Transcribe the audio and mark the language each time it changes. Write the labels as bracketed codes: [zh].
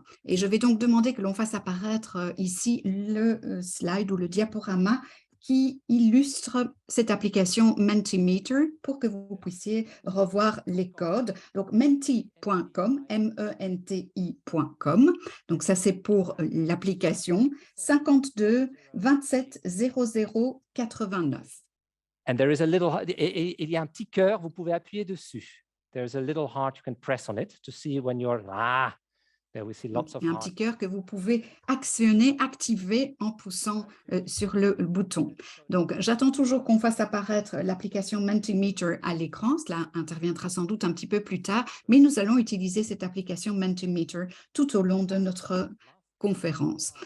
[fr] Et je vais donc demander que l'on fasse apparaître ici le slide ou le diaporama qui illustre cette application Mentimeter pour que vous puissiez revoir les codes. Donc, menti.com, menti.com. Donc, ça, c'est pour l'application 52 27 00 89. [en] And there is a little, [fr] il y a un petit cœur, vous pouvez appuyer dessus. [en] There's a little heart you can press on it to see when you're there we see lots of [fr] il y a un petit cœur que vous pouvez activer en poussant sur le bouton. Donc, j'attends toujours qu'on fasse apparaître l'application Mentimeter à l'écran. Cela interviendra sans doute un petit peu plus tard, mais nous allons utiliser cette application Mentimeter tout au long de notre conférence.